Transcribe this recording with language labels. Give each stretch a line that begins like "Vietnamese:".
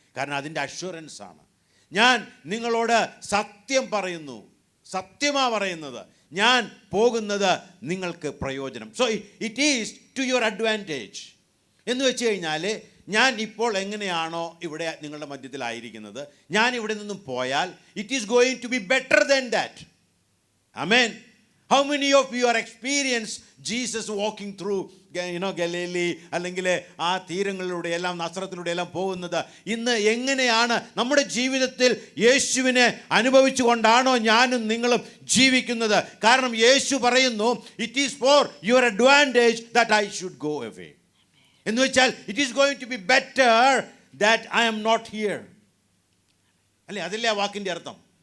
Malayalam: കാരണം അതിൻ്റെ അഷ്വറൻസ് ആണ്. ഞാൻ നിങ്ങളോട് സത്യം പറയുന്നു, സത്യമാ പറയുന്നത്, ഞാൻ പോകുന്നത് നിങ്ങൾക്ക് പ്രയോജനം.
English: so it is to your advantage
Malayalam: എന്ന് വെച്ച് കഴിഞ്ഞാൽ, ഞാൻ ഇപ്പോൾ എങ്ങനെയാണോ ഇവിടെ നിങ്ങളുടെ മധ്യത്തിലായിരിക്കുന്നത്, ഞാൻ ഇവിടെ നിന്നും പോയാൽ
English: It is going to be better than that.
Malayalam: Amen.
English: How many of you are experienced Jesus walking through
Malayalam: Galilei അല്ലെങ്കിൽ ആ തീരങ്ങളിലൂടെ എല്ലാം നസ്രത്തിലൂടെ എല്ലാം പോകുന്നത്? ഇന്ന് എങ്ങനെയാണ് നമ്മുടെ ജീവിതത്തിൽ യേശുവിനെ അനുഭവിച്ചു കൊണ്ടാണോ ഞാനും നിങ്ങളും ജീവിക്കുന്നത്? കാരണം യേശു പറയുന്നു,
English: It is for your advantage that I should go away.
Malayalam: എന്ന് വെച്ചാൽ
English: It is going to be better that I am not here.
Malayalam: അല്ലേ? അതല്ലേ ആ വാക്കിൻ്റെ അർത്ഥം.